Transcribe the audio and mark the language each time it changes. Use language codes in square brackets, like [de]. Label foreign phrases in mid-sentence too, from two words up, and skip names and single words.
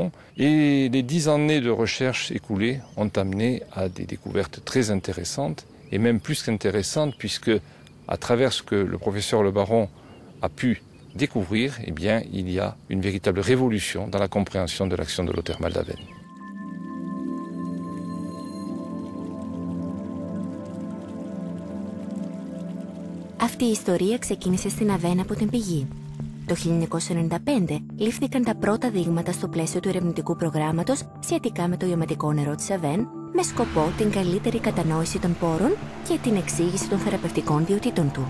[fr] Et les 10 années de recherche écoulées ont amené à des découvertes très intéressantes, et même plus qu'intéressantes, puisque à travers ce que le professeur Le Baron a pu découvrir, eh bien, il y a une véritable révolution dans la compréhension de l'action de l'eau thermale d'Aven. [el] Αυτή η ιστορία ξεκίνησε στην Aven από την πηγή. Το 1995 λήφθηκαν τα πρώτα δείγματα στο πλαίσιο του ερευνητικού προγράμματος σχετικά με το ιαματικό νερό της Aven, με σκοπό την καλύτερη κατανόηση των πόρων και την εξήγηση των θεραπευτικών ποιοτήτων του.